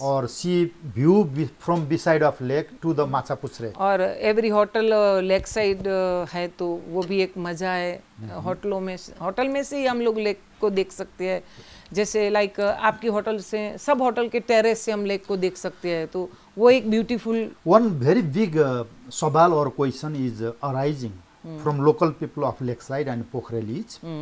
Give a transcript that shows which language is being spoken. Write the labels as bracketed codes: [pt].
[en] or see view from beside of lake to the Machapuchre. [hi] और every hotel lake side है तो वो भी एक मज़ा है। होटल में से ही हम लोग लेक को देख सकते हैं। जैसे लाइक आपकी होटल से, सब होटल के टेरेस से हम लेक को देख सकते हैं, तो वो एक ब्यूटीफुल। [en] One very big सवाल or question is arising from local people of Lakeside and Pokhrelich.